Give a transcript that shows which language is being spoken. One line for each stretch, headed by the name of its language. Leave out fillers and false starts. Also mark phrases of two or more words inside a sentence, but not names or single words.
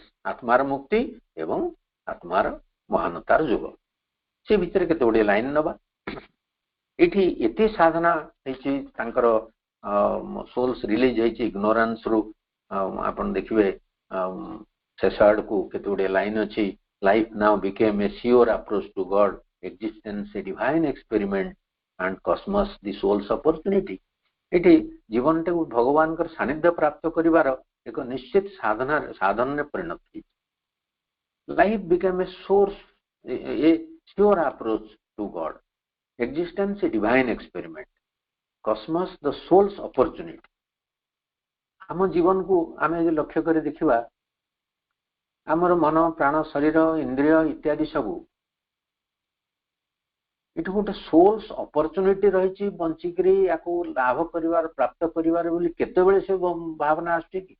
Odia: ଆତ୍ମାର ମୁକ୍ତି ଏବଂ ଆତ୍ମାର ମହାନତାର ଯୋଗ. ସେ ଭିତରେ କେତେ ଗୁଡ଼ିଏ ଲାଇନ୍ ନେବା. ଏଠି ଏତେ ସାଧନା ହେଇଛି ତାଙ୍କର
English: souls release
Odia: ହେଇଛି ଇଗ୍ନୋରାନ୍ସରୁ. ଆପଣ ଦେଖିବେ ଶେଷ ଆଡ଼କୁ କେତେ ଗୁଡ଼ିଏ ଲାଇନ୍ ଅଛି.
English: Life now became a sure approach to God, existence a divine experiment and cosmos the soul's opportunity.
Odia: ଏଠି ଜୀବନଟାକୁ ଭଗବାନଙ୍କର ସାନ୍ନିଧ୍ୟ ପ୍ରାପ୍ତ କରିବାର ଏକ ନିଶ୍ଚିତ ସାଧନରେ ପରିଣତ ହେଇଛି.
English: Life became a sure approach to God, existence a divine experiment, cosmos the soul's opportunity.
Odia: ଆମ ଜୀବନକୁ ଆମେ ଯଦି ଲକ୍ଷ୍ୟ କରି ଦେଖିବା, ଆମର ମନ, ପ୍ରାଣ, ଶରୀର, ଇନ୍ଦ୍ରିୟ ଇତ୍ୟାଦି ସବୁ ଏଠି ଗୋଟେ
English: source opportunity
Odia: ରହିଛି ବଞ୍ଚିକିରି ୟାକୁ ଲାଭ କରିବାର ପ୍ରାପ୍ତ କରିବାର ବୋଲି କେତେବେଳେ ସେ ଭାବନା ଆସୁଛି କି?